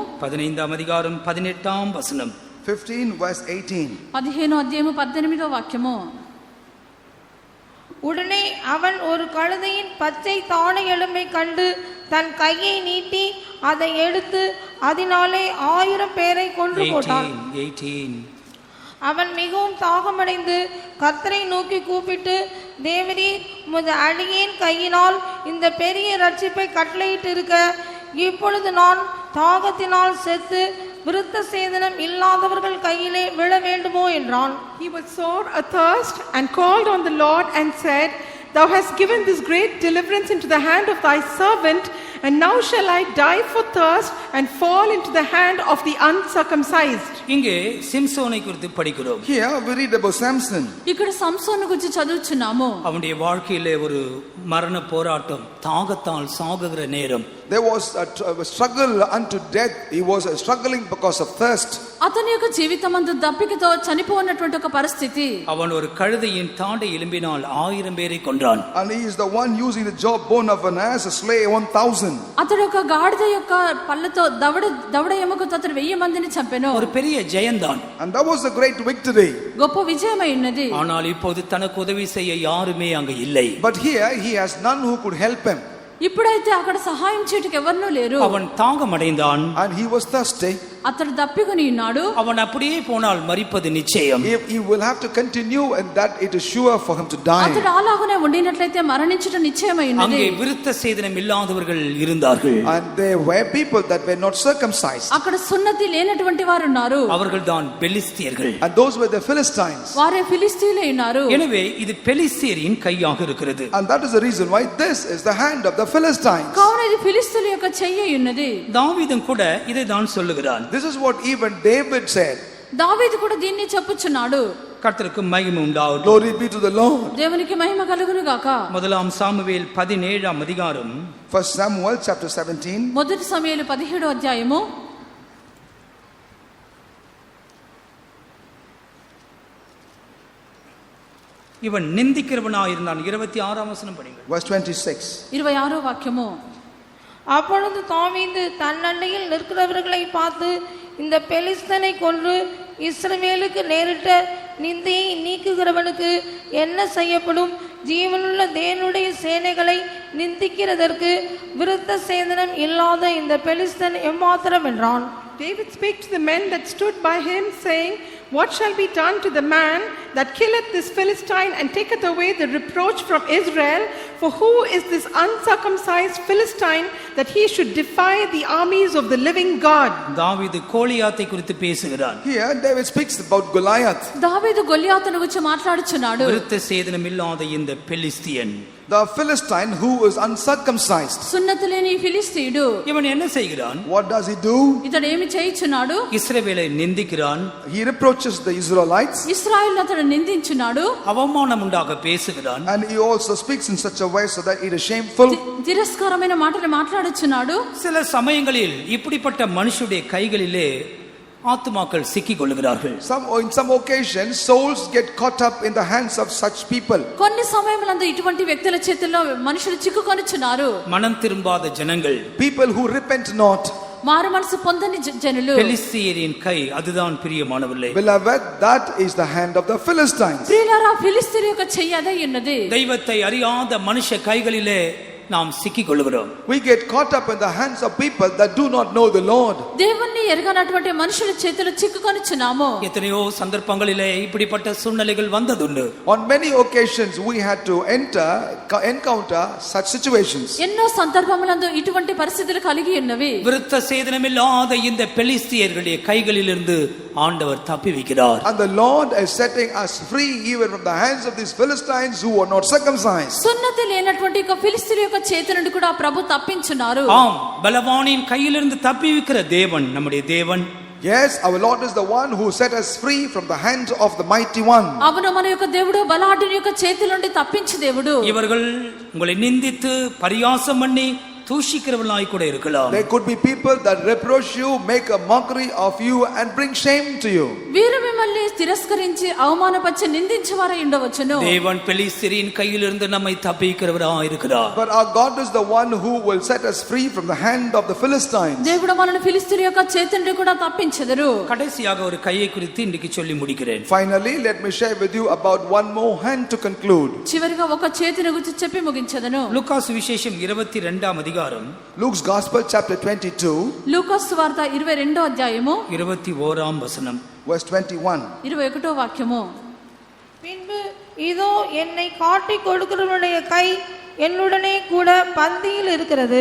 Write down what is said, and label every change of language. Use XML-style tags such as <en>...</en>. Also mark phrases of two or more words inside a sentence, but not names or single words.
<ta>15ஆம் அதிகாரம் 18ஆம் வசனம்.</ta> <en>15 verse 18.</en> <te>15వ అధ్యాయము 18వ వాక్యము.</te> <ta>உடனே அவன் ஒரு கழுதையின் பச்சை தாடை எலும்பை கண்டு தன் கையை நீட்டி அதை எடுத்து அதனாலே 1000 பேரை கொன்று போட்டான். 18. அவன் மிகவும் தாகமடைந்து கர்த்தரை நோக்கி கூப்பிட்டு, தேவரீர் உமது அடியேன் கையினால் இந்த பெரிய ரட்சிப்பை கட்டளையிட்டு இருக்க இப்பொழுது நான் தாகத்தினால் செத்து விருத்த சேதனம் இல்லாதவர்கள் கையிலே விழ வேண்டுமோ என்றான்.</ta> <en>He was sore athirst and called on the Lord and said, Thou hast given this great deliverance into the hand of thy servant, and now shall I die for thirst and fall into the hand of the uncircumcised.</en> <ta>இங்கே சிம்சோனை குறித்து படிக்கிறோம்.</ta> <en>Here we read about Samson.</en> <te>ఇక్కడ సంసోను గురించి చదువుచున్నాము.</te> <ta>அவனுடைய வாழ்க்கையிலே ஒரு மரண போராட்டம், தாகத்தால் சாகுகிற நேரம்.</ta> <en>There was a struggle unto death. He was struggling because of thirst.</en> <te>అతని యొక్క జీవితమందు దప్పికతో చనిపోయినటువంటి ఒక పరిస్థితి.</te> <ta>அவன் ஒரு కழுதையின் தாடை எலும்பினால் 1000 பேரை கொன்றான்.</ta> <en>And he is the one using the jawbone of an ass to slay 1000.</en> <te>అతడు ఒక గాడిద యొక్క పళ్ళతో దవడ ఎముకతో అతడు 1000 మందిని చంపెను.</te> <ta>ஒரு பெரிய ஜெயந்தான்.</ta> <en>And that was a great victory.</en> <te>గొప్ప విజయమై ఉన్నది.</te> <ta>ஆனால் இப்போது தனக்கு உதவி செய்ய யாருமே அங்க இல்லை.</ta> <en>But here he has none who could help him.</en> <te>ఇప్పుడైతే అక్కడ సహాయం చేయడానికి ఎవరు లేరు.</te> <ta>அவன் தாகமடைந்தான்.</ta> <en>And he was thirsty.</en> <te>అతడు దప్పికొని ఉన్నాడు.</te> <ta>அவன் அப்படியே போனால் மரிப்பது நிச்சயம்.</ta> <en>He will have to continue, and that it is sure for him to die.</en> <te>అతడు అలాగనే ఉండినట్లయితే మరణించడం నిశ్చయమై ఉన్నది.</te> <ta>அங்கே விருத்த சேதனம் இல்லாதவர்கள் இருந்தார்கள்.</ta> <en>And there were people that were not circumcised.</en> <te>అక్కడ సున్నతి లేనటువంటి వారు ఉన్నారు.</te> <ta>அவர்கள்தான் பெலிஸ்தியர்கள்.</ta> <en>And those were the Philistines.</en> <te>వారే ఫిలిష్తీయులే ఉన్నారు.</te> <ta>எனவே இது பெலிஸ்தியரின் கையாக இருக்கிறது.</ta> <en>And that is the reason why this is the hand of the Philistines.</en> <te>కావున ఇది ఫిలిష్తీయుల యొక్క చెయ్యి ఉన్నది.</te> <ta>தாவீதும் கூட இதை தான் சொல்லுகிறான்.</ta> <en>This is what even David said.</en> <te>దావీదు కూడా దీన్ని చెప్పుచున్నాడు.</te> <ta>கர்த்தருக்கு மகிமை உண்டாவதாக.</ta> <en>Glory be to the Lord.</en> <te>దేవునికి మహిమ కలుగును గాక.</te> <ta>முதலாம் சாமுவேல் 17ஆம் அதிகாரம்.</ta> <en>1 Samuel chapter 17.</en> <te>మొదటి సమూయేలు 17వ అధ్యాయము.</te> <ta>இவன் நிந்திக்கிறவனாயிருந்தான். 26ஆம் வசனம் படிங்க.</ta> <en>Verse 26.</en> <te>26వ వాక్యము.</te> <ta>அப்பொழுது தாவீது தன் அண்டையில் நிற்கிறவர்களை பார்த்து, இந்த பெலிஸ்தனை கொன்று இஸ்ரவேலுக்கு நேரிட்ட நிந்தையை நீக்குகிறவனுக்கு என்ன செய்யப்படும்? ஜீவனுள்ள தேவனுடைய சேனைகளை நிந்திக்கிறதற்கு விருத்த சேதனம் இல்லாத இந்த பெலிஸ்தன் எம்மாத்திரம் என்றான்.</ta> <en>David spake to the men that stood by him, saying, What shall be done to the man that killeth this Philistine and taketh away the reproach from Israel? For who is this uncircumcised Philistine that he should defy the armies of the living God?</en> <ta>தாவீது கோலியாத்தை குறித்து பேசுகிறான்.</ta> <en>Here David speaks about Goliath.</en> <te>దావీదు గొలియాతును గురించి మాట్లాడుచున్నాడు.</te> <ta>விருத்த சேதனம் இல்லாத இந்த பெலிஸ்தியன்,</ta> <en>The Philistine who is uncircumcised.</en> <te>సున్నతి లేని ఫిలిష్తీయుడు.</te> <ta>இவன் என்ன செய்கிறான்?</ta> <en>What does he do?</en> <te>ఇతడు ఏమి చేయుచున్నాడు?</te> <ta>இஸ்ரவேலை நிந்திக்கிறான்.</ta> <en>He reproaches the Israelites.</en> <te>ఇశ్రాయేలును అతడు నిందించున్నాడు.</te> <ta>அவமானம் உண்டாக பேசுகிறான்.</ta> <en>And he also speaks in such a way so that it is shameful.</en> <te>తిరస్కారమైన మాటలు మాట్లాడుచున్నాడు.</te> <ta>சில சமயங்களில் இப்படிப்பட்ட மனுஷருடைய கைகளிலே ஆத்துமாக்கள் சிக்கிக் கொள்கிறார்கள்.</ta> <en>In some occasions, souls get caught up in the hands of such people.</en> <te>కొన్ని సమయములందు ఇటువంటి వ్యక్తుల చేతుల్లో మనుషులు చిక్కుకొనుచున్నారు.</te> <ta>மனம் திரும்பாத ஜனங்கள்,</ta> <en>People who repent not.</en> <te>మారు మనసు పొందని జనులు.</te> <ta>பெலிஸ்தியரின் கை அதுதான் பிரியமானவர்களே.</ta> <en>Beloved, that is the hand of the Philistines.</en> <te>ప్రియులారా, ఫిలిష్తీయుల యొక్క చెయ్యి అదే ఉన్నది.</te> <ta>தெய்வத்தை அறியாத மனுஷ கைகளிலே நாம் சிக்கிக் கொள்கிறோம்.</ta> <en>We get caught up in the hands of people that do not know the Lord.</en> <te>దేవుణ్ణి ఎరగనటువంటి మనుషుల చేతుల్లో చిక్కుకొనుచున్నాము.</te> <ta>எத்தனையோ சந்தர்ப்பங்களிலே இப்படிப்பட்ட சூழ்நிலைகள் வந்ததுண்டு.</ta> <en>On many occasions we had to encounter such situations.</en> <te>ఎన్నో సందర్భములందు ఇటువంటి పరిస్థితులు కలిగి ఉన్నవి.</te> <ta>விருத்த சேதனமில்லாத இந்த பெலிஸ்தியர்களுடைய கைகளிலிருந்து ஆண்டவர் தப்புவிக்கிறார்.</ta> <en>And the Lord is setting us free even from the hands of these Philistines who are not circumcised.</en> <te>సున్నతి లేనటువంటి ఒక ఫిలిష్తీయుల యొక్క చేతి నుండి కూడా ప్రభు తప్పించున్నారు.</te> <ta>ஆம், பலவானின் கையிலிருந்து தப்புவிக்கிற தேவன் நம்முடைய தேவன்.</ta> <en>Yes, our Lord is the one who set us free from the hands of the mighty one.</en> <te>అవును, మన యొక్క దేవుడు బలాఢ్యుని యొక్క చేతుల నుండి తప్పించు దేవుడు.</te> <ta>இவர்கள் உங்களை நிந்தித்து பரியாசம் பண்ணி தூஷிக்கிறவர்களாய் கூட இருக்கலாம்.</ta> <en>There could be people that reproach you, make a mockery of you and bring shame to you.</en> <te>వీరు మిమ్మల్ని తిరస్కరించి అవమానపరిచి నిందించేవారై ఉండవచ్చును.</te> <ta>தேவன் பெலிஸ்தியரின் கையிலிருந்து நம்மை தப்புவிக்கிறவராய் இருக்கிறார்.</ta> <en>But our God is the one who will set us free from the hand of the Philistines.</en> <te>దేవుడు మనల్ని ఫిలిష్తీయుల యొక్క చేతి నుండి కూడా తప్పించెదరు.</te> <ta>கடைசியாக ஒரு கையை குறித்து இன்றைக்கு சொல்லி முடிக்கிறேன்.</ta> <en>Finally, let me share with you about one more hand to conclude.</en> <te>చివరిగా ఒక చేతిని గురించి చెప్పి ముగించెదను.</te> <ta>லூகாஸ் விசேஷம் 22ஆம் அதிகாரம்.</ta> <en>Luke's Gospel chapter 22</en> <te>లూకాసు సువార్త 22వ అధ్యాయము</te> <ta>21ஆம் வசனம்.</ta> <en>verse 21.</en> <te>21వ వాక్యము.</te> <ta>பின்பு இதோ என்னை காட்டிக் கொடுக்கிறவனுடைய கை என்னுடனே கூட பந்தியில் இருக்கிறது.</ta>